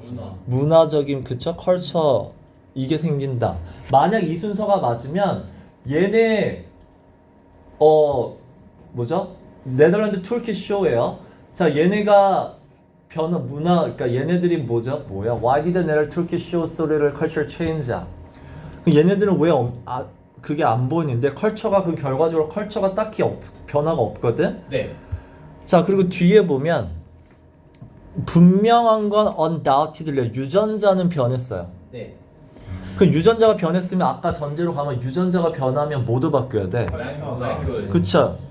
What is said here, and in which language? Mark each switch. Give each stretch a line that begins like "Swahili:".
Korean: 문화. 문화적인 그쵸? culture 이게 생긴다. 만약 이 순서가 맞으면 얘네 뭐죠? 네덜란드 투르키 쇼예요. 자, 얘네가 변화 문화 그러니까 얘네들이 뭐죠? 뭐야?
English: Why did the Netherlands Turkish show so little culture change?
Korean: 그 얘네들은 왜 그게 안 보이는데 컬처가 그 결과적으로 컬처가 딱히 변화가 없거든. 네. 자, 그리고 뒤에 보면 분명한 건 undoubtedly 유전자는 변했어요. 네. 그 유전자가 변했으면 아까 전제로 가면 유전자가 변하면 모두 바뀌어야 돼. 그쵸?